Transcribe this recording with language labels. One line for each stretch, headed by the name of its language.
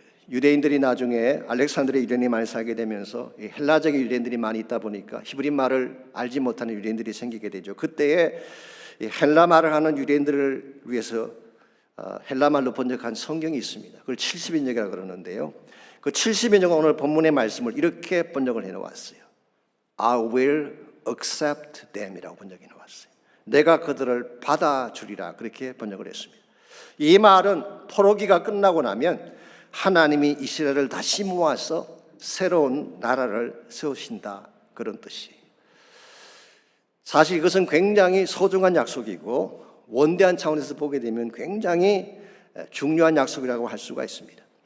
Korean: 유대인들이 나중에 알렉산드리아 유대인이 많이 살게 되면서 헬라적인 유대인들이 많이 있다 보니까 히브리 말을 알지 못하는 유대인들이 생기게 되죠. 그때에 헬라 말을 하는 유대인들을 위해서 헬라 말로 번역한 성경이 있습니다. 그걸 70인역이라고 그러는데요. 그 70인역은 오늘 본문의 말씀을 이렇게 번역을 해놓았어요.
English: I will accept them이라고
Korean: 번역해 놓았어요. 내가 그들을 받아주리라, 그렇게 번역을 했습니다. 이 말은 포로기가 끝나고 나면 하나님이 이스라엘을 다시 모아서 새로운 나라를 세우신다, 그런 뜻이에요. 사실 이것은 굉장히 소중한 약속이고 원대한 차원에서 보게 되면 굉장히 중요한 약속이라고 할 수가 있습니다.